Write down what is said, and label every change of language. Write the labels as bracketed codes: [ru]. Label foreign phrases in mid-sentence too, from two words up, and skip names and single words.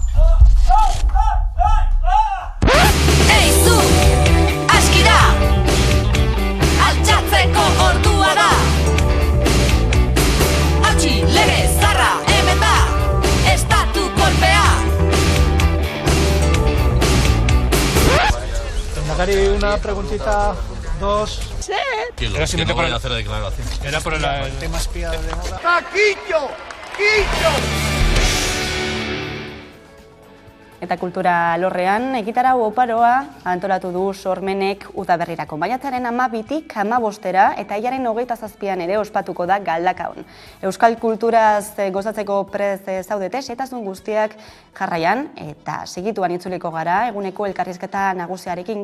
[eu] Ei zu, askira, altxatzeko ordua da. Hautsi, lege, zarra, hemen da, estatu kolpea. Lehendakari, [es] una preguntita, 2. Sí. Era si no te pueden hacer la declaración. Era por el tema espía de moda. [eu] Eta kultura alorrean, egitarau oparoa antolatu du Sormenek udaberrirako. Maiatzaren 12-tik 15-era eta hilaren 27an ere ospatuko da Galdakaon. Euskal kulturaz gozatzeko prest zaudete, xehetasun guztiak jarraian eta segituan itzuliko gara, eguneko elkarrizketa nagusiarekin.